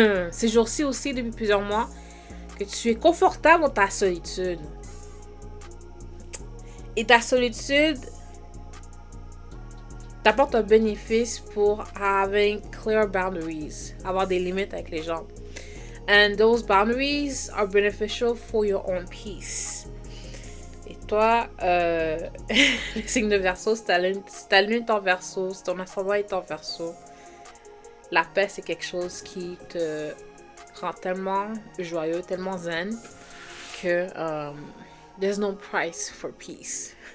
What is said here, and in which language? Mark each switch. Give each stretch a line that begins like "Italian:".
French: Ces jours-ci aussi, depuis plusieurs mois, que tu es confortable dans ta solitude. Et ta solitude t'apporte un bénéfice pour
English: having clear boundaries,
French: avoir des limites avec les gens.
English: And those boundaries are beneficial for your own peace.
French: Et toi, le signe de Verseau, si ta lune est en Verseau, si ton ascendant est en Verseau, la paix, c'est quelque chose qui te rend tellement joyeux, tellement zen, que
English: there's no price for peace.